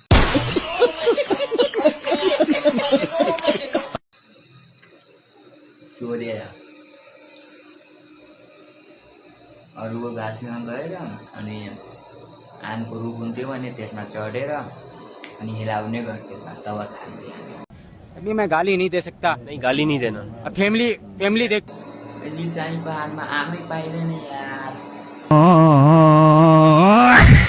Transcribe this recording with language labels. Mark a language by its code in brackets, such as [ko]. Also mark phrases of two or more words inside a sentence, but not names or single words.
[ne] चोरेर अरूको गाछमा गएर अनि आमको रुख हुन्थ्यो भने त्यसमा चढेर अनि हिलाउने गर्थ्यो तब खान्थे हामी। [hi] अभी मैं गाली नहीं दे सकता। नहीं, गाली नहीं देना। अब फैमिली देख [ne] यदि चाहिँ पहाडमा आमै पाइँदैन यार।